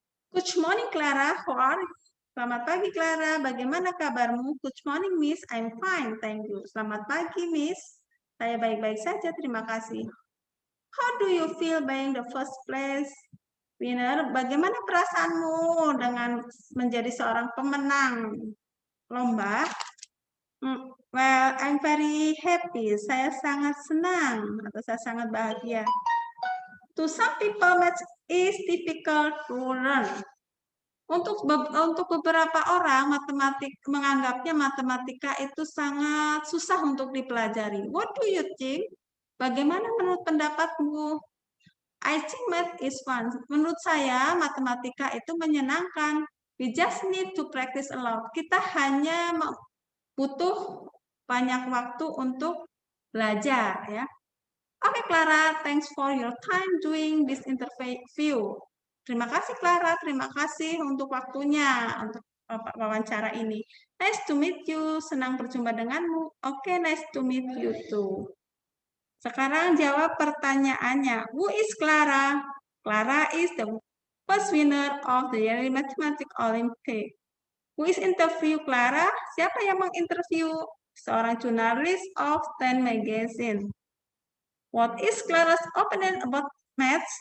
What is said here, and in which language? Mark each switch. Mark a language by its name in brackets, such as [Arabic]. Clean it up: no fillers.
[English] Good morning Clara, how are you? [Indonesian] Selamat pagi Clara, bagaimana kabarmu? [English] Good morning Miss, I'm fine, thank you. [Indonesian] Selamat pagi Miss, saya baik-baik saja, terima kasih. [English] How do you feel being the first place winner? [Indonesian] Bagaimana perasaanmu dengan menjadi seorang pemenang lomba? [English] Well, I'm very happy. [Indonesian] Saya sangat senang atau saya sangat bahagia. [English] To some people, math is difficult to learn. [Indonesian] Untuk beberapa orang, menganggapnya matematika itu sangat susah untuk dipelajari. [English] What do you think? [Indonesian] Bagaimana menurut pendapatmu? [English] I think math is fun. [Indonesian] Menurut saya, matematika itu menyenangkan. [English] We just need to practice a lot. [Indonesian] Kita hanya butuh banyak waktu untuk belajar, ya. [English] Oke, Clara, thanks for your time doing this interview. [Indonesian] Terima kasih, Clara. Terima kasih untuk waktunya untuk wawancara ini. [English] Nice to meet you. [Indonesian] Senang berjumpa denganmu. [English] Oke, nice to meet you too. [Indonesian] Sekarang jawab pertanyaannya. [English] Who is Clara? Clara is the first winner of the yearly mathematics Olympic. Who is interview Clara? [Indonesian] Siapa yang menginterview? Seorang jurnalis of Time Magazine. [English] What is Clara's opinion about maths?